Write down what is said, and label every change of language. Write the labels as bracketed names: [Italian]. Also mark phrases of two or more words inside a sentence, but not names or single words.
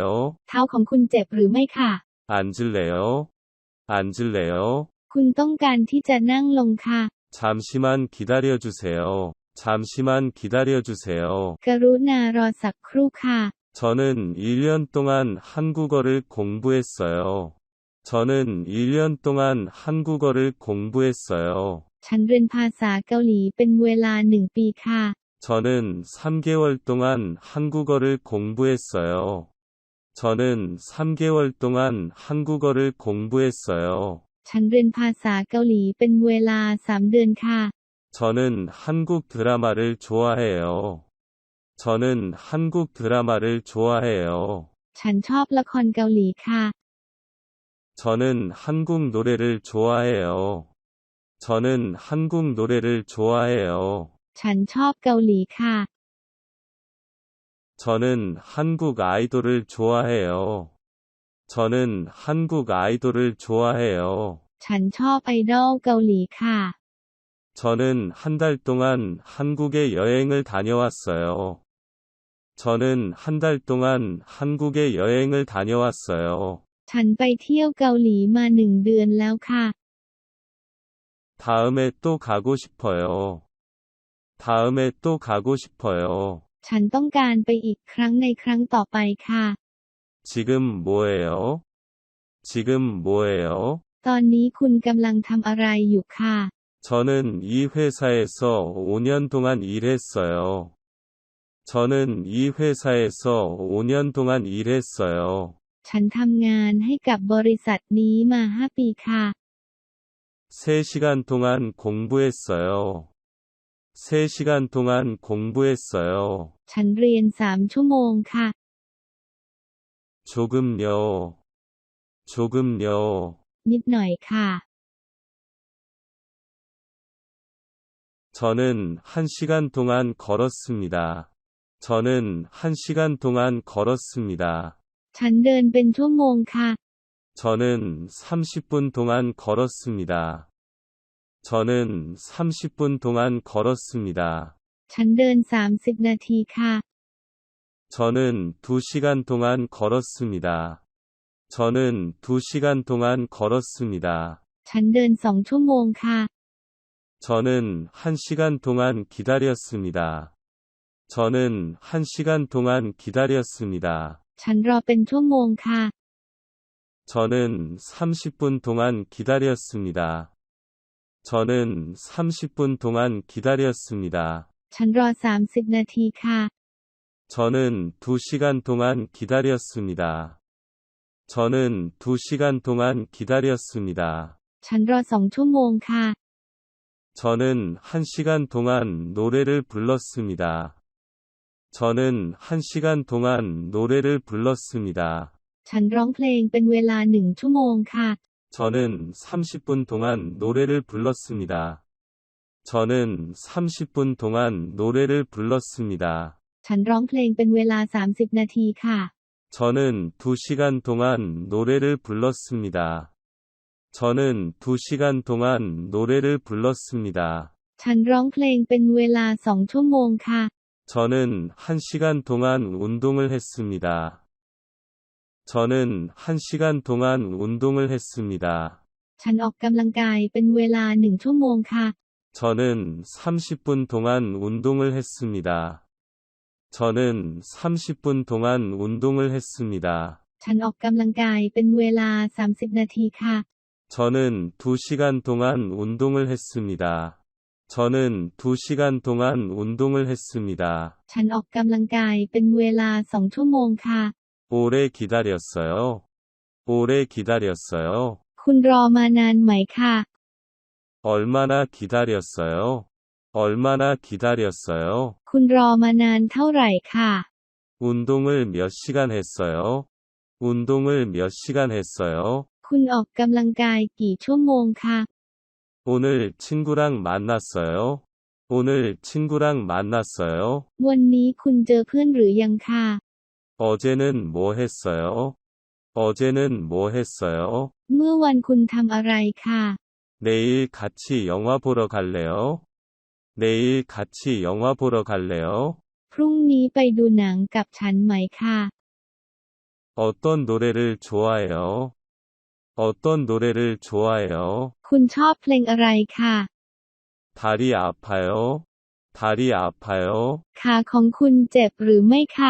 [Thai] เท้าของคุณเจ็บหรือไม่ค่ะ [Korean] 앉을래요? 앉을래요? [Thai] คุณต้องการที่จะนั่งลงค่ะ [Korean] 잠시만 기다려주세요. 잠시만 기다려주세요. [Thai] กรุณารอสักครู่ค่ะ [Korean] 저는 1년 동안 한국어를 공부했어요. 저는 1년 동안 한국어를 공부했어요. [Thai] ฉันเรียนภาษาเกาหลีเป็นเวลา1 ปีค่ะ [Korean] 저는 3개월 동안 한국어를 공부했어요. 저는 3개월 동안 한국어를 공부했어요. [Thai] ฉันเรียนภาษาเกาหลีเป็นเวลา3 เดือนค่ะ [Korean] 저는 한국 드라마를 좋아해요. 저는 한국 드라마를 좋아해요. [Thai] ฉันชอบละครเกาหลีค่ะ [Korean] 저는 한국 노래를 좋아해요. 저는 한국 노래를 좋아해요. [Thai] ฉันชอบเกาหลีค่ะ [Korean] 저는 한국 아이돌을 좋아해요. 저는 한국 아이돌을 좋아해요. [Thai] ฉันชอบไอดอลเกาหลีค่ะ [Korean] 저는 한 달 동안 한국에 여행을 다녀왔어요. 저는 한 달 동안 한국에 여행을 다녀왔어요. [Thai] ฉันไปเที่ยวเกาหลีมา1 เดือนแล้วค่ะ [Korean] 다음에 또 가고 싶어요. 다음에 또 가고 싶어요. [Thai] ฉันต้องการไปอีกครั้งในครั้งต่อไปค่ะ [Korean] 지금 뭐해요? 지금 뭐해요? [Thai] ตอนนี้คุณกำลังทำอะไรอยู่ค่ะ [Korean] 저는 이 회사에서 5년 동안 일했어요. 저는 이 회사에서 5년 동안 일했어요. [Thai] ฉันทำงานให้กับบริษัทนี้มา5 ปีค่ะ [Korean] 3시간 동안 공부했어요. 3시간 동안 공부했어요. [Thai] ฉันเรียน3 ชั่วโมงค่ะ [Korean] 조금요. 조금요. [Thai] นิดหน่อยค่ะ [Korean] 저는 1시간 동안 걸었습니다. 저는 1시간 동안 걸었습니다. [Thai] ฉันเดินเป็นชั่วโมงค่ะ [Korean] 저는 30분 동안 걸었습니다. 저는 30분 동안 걸었습니다. [Thai] ฉันเดิน30 นาทีค่ะ [Korean] 저는 2시간 동안 걸었습니다. 저는 2시간 동안 걸었습니다. [Thai] ฉันเดิน2 ชั่วโมงค่ะ [Korean] 저는 1시간 동안 기다렸습니다. 저는 1시간 동안 기다렸습니다. [Thai] ฉันรอเป็นชั่วโมงค่ะ [Korean] 저는 30분 동안 기다렸습니다. 저는 30분 동안 기다렸습니다. [Thai] ฉันรอ30 นาทีค่ะ [Korean] 저는 2시간 동안 기다렸습니다. 저는 2시간 동안 기다렸습니다. [Thai] ฉันรอ2 ชั่วโมงค่ะ [Korean] 저는 1시간 동안 노래를 불렀습니다. 저는 1시간 동안 노래를 불렀습니다. [Thai] ฉันร้องเพลงเป็นเวลา1 ชั่วโมงค่ะ [Korean] 저는 30분 동안 노래를 불렀습니다. 저는 30분 동안 노래를 불렀습니다. [Thai] ฉันร้องเพลงเป็นเวลา30 นาทีค่ะ [Korean] 저는 2시간 동안 노래를 불렀습니다. 저는 2시간 동안 노래를 불렀습니다. [Thai] ฉันร้องเพลงเป็นเวลา2 ชั่วโมงค่ะ [Korean] 저는 1시간 동안 운동을 했습니다. 저는 1시간 동안 운동을 했습니다. [Thai] ฉันออกกำลังกายเป็นเวลา1 ชั่วโมงค่ะ [Korean] 저는 30분 동안 운동을 했습니다. 저는 30분 동안 운동을 했습니다. [Thai] ฉันออกกำลังกายเป็นเวลา30 นาทีค่ะ [Korean] 저는 2시간 동안 운동을 했습니다. 저는 2시간 동안 운동을 했습니다. [Thai] ฉันออกกำลังกายเป็นเวลา2 ชั่วโมงค่ะ [Korean] 오래 기다렸어요. 오래 기다렸어요. [Thai] คุณรอมานานไหมค่ะ [Korean] 얼마나 기다렸어요? 얼마나 기다렸어요? [Thai] คุณรอมานานเท่าไหร่ค่ะ [Korean] 운동을 몇 시간 했어요? 운동을 몇 시간 했어요? [Thai] คุณออกกำลังกายกี่ชั่วโมงค่ะ [Korean] 오늘 친구랑 만났어요? 오늘 친구랑 만났어요? [Thai] วันนี้คุณเจอเพื่อนหรือยังค่ะ [Korean] 어제는 뭐 했어요? 어제는 뭐 했어요? [Thai] เมื่อวันคุณทำอะไรค่ะ [Korean] 내일 같이 영화 보러 갈래요? 내일 같이 영화 보러 갈래요? [Thai] พรุ่งนี้ไปดูหนังกับฉันไหมค่ะ [Korean] 어떤 노래를 좋아해요? 어떤 노래를 좋아해요? [Thai] คุณชอบเพลงอะไรค่ะ [Korean] 다리 아파요? 다리 아파요? [Thai] ขาของคุณเจ็บหรือไม่ค่ะ